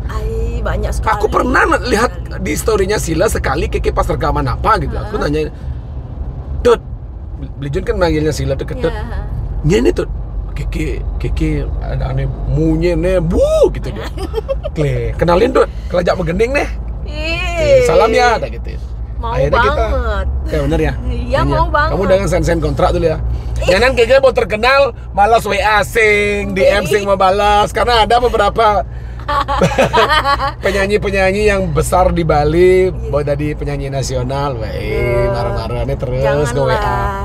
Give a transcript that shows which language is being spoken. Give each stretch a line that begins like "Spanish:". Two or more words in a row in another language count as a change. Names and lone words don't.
Indonesian: Banyak sekali. Aku pernah lihat di storynya Sila sekali Keke pas rekaman apa gitu. Aku nanya, Tut, Belijun kan manggilnya Sila tuh, Tut.
Balinese: Nyene Tut.
Indonesian: Keke ada aneh munye nih bu gitu dia.
Balinese: Kle, kenalin Tut, kelajak megending nih.
Indonesian: Salam ya, ada gitu. Mau akhirnya banget. Kayak bener ya? Iya mau banget. Kamu dengan sign kontrak dulu ya. Jangan Keke mau terkenal malas WA sing, DM sing mau balas karena ada beberapa penyanyi-penyanyi yang besar di Bali mau jadi penyanyi nasional, marah-marahnya terus ke WA.